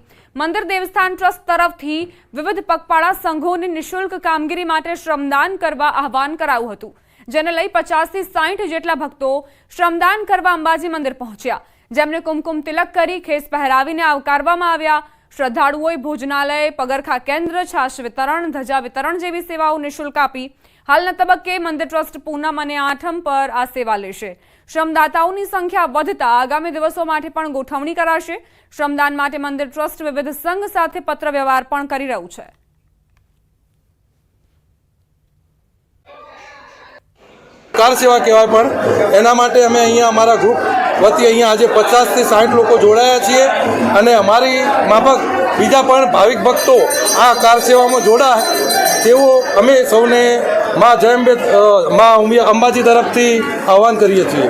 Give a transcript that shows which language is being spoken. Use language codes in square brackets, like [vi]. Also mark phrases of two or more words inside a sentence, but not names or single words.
[gu] મંદિર દેવસ્થાન ટ્રસ્ટ તરફથી વિવિધ પગપાળા સંઘોને નિઃશુલ્ક કામગીરી માટે શ્રમદાન કરવા આહવાન કરાયું હતું, જેને લઈ 50 થી 60 જેટલા ભક્તો શ્રમદાન કરવા અંબાજી મંદિર પહોંચ્યા, જેમને કુમકુમ તિલક કરી ખેસ પહેરાવીને આવકારવામાં આવ્યા। શ્રદ્ધાળુઓ ભોજનાલય, પગરખા કેન્દ્ર, છાશ વિતરણ, ધજા વિતરણ જેવી સેવાઓ નિઃશુલ્ક આપી હાલના તબક્કે મંદિર ટ્રસ્ટ પૂનમ અને આઠમ પર આ સેવા લેશે। શ્રમદાતાઓની સંખ્યા વધતા આગામી દિવસો માટે પણ ગોઠવણી કરાશે। શ્રમદાન માટે મંદિર ટ્રસ્ટ વિવિધ સંઘ સાથે પત્ર વ્યવહાર પણ કરી રહ્યું છે। કાર સેવા કહેવાય પણ એના માટે અમે અહીંયા અમારા ગ્રુપ વતી અહીંયા આજે 50 થી 60 લોકો જોડાયા છીએ અને અમારી માફક બીજા પણ ભાવિક ભક્તો આ કાર સેવામાં જોડાય તેવો અમે સૌને માં જયંબે માં અંબાજી તરફથી આહવાન કરીએ છીએ।